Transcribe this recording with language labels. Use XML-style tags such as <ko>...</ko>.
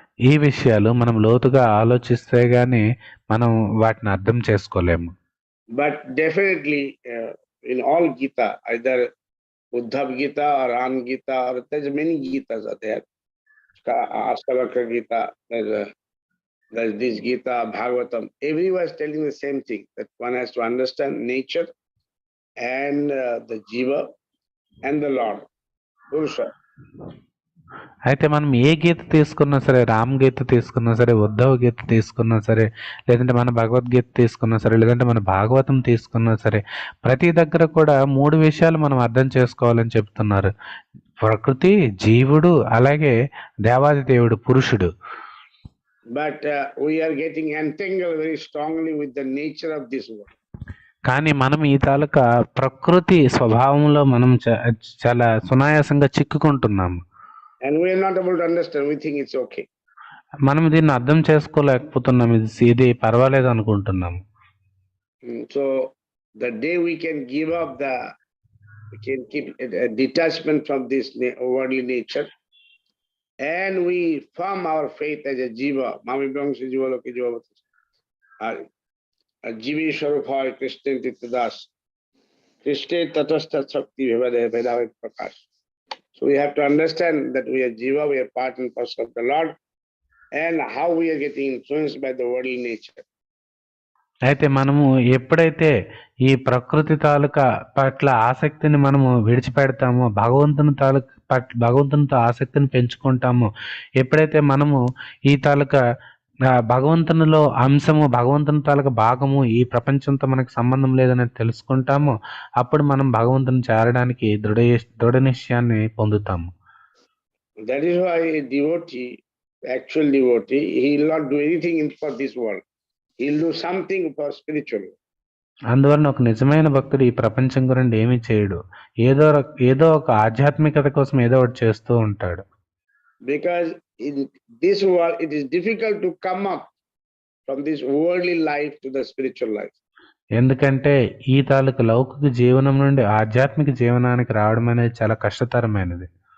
<te>ఈ విషయాలు మనం లోతుగా ఆలోచిస్తే గానీ మనం వాటిని అర్థం చేసుకోలేము.</te> <en>But definitely in all Gita, either Uddhav Gita or Ram Gita, or there's many Gitas are there. Ashtavakra Gita, there's this Gita, Bhagavatam. Everyone is telling the same thing, that one has to understand nature and the Jiva and the Lord, Purusha.</en> <te>అయితే మనం ఏ గీత తీసుకున్నా సరే, రామ్ గీత తీసుకున్నా సరే, ఉద్ధవ్ గీత తీసుకున్నా సరే, లేదంటే మన భగవద్గీత తీసుకున్నా సరే, లేదంటే మన భాగవతం తీసుకున్నా సరే, ప్రతి దగ్గర కూడా 3 విషయాలు మనం అర్థం చేసుకోవాలని చెప్తున్నారు. ప్రకృతి, జీవుడు, అలాగే దేవాది దేవుడు, పురుషుడు.</te> <en>But we are getting entangled very strongly with the nature of this world.</en> <te>కానీ మనం ఈ తాలూకా ప్రకృతి స్వభావంలో మనం చాలా సునాయాసంగా చిక్కుకుంటున్నాము.</te> <en>And we are not able to understand. We think it's okay.</en> <te>మనం దీన్ని అర్థం చేసుకోలేకపోతున్నాం. ఇది పర్వాలేదు అనుకుంటున్నాము.</te> <en>So the day we can give up we can keep a detachment from this worldly nature, and we form our faith as a jiva.</en> <sa>Mami Bangsi Jiva Loki Jiva Jivi Swarupai Krishna Titadas Krishna Tatastha Shakti Vedavit Prakash.</sa> <en>So we have to understand that we are jiva, we are part and parcel of the Lord, and how we are getting influenced by the worldly nature.</en> <te>అయితే మనము ఎప్పుడైతే ఈ ప్రకృతి తాలూకా పట్ల ఆసక్తిని మనము విడిచిపెడతామో, భగవంతునితో ఆసక్తిని పెంచుకుంటామో, ఎప్పుడైతే మనము ఈ తాలూకా భగవంతునిలో అంశము, భగవంతుని తాలూకా భాగము, ఈ ప్రపంచంతో మనకు సంబంధం లేదని తెలుసుకుంటామో, అప్పుడు మనం భగవంతుని చేరడానికి దృఢ నిశ్చయాన్ని పొందుతాము.</te> <en>That is why a devotee, actual devotee, he will not do anything for this world. He will do something for spiritual.</en> <te>అందువలన ఒక నిజమైన భక్తుడు ఈ ప్రపంచం గురించి ఏమీ చేయడు. ఏదో ఒక ఆధ్యాత్మికత కోసం ఏదో ఒకటి చేస్తూ ఉంటాడు.</te> <en>Because in this world, it is difficult to come up from this worldly life to the spiritual life.</en> <te>ఎందుకంటే ఈ తాలూకు లౌకిక జీవనం నుండి ఆధ్యాత్మిక జీవనానికి రావడం అనేది చాలా కష్టతరమైనది.</te>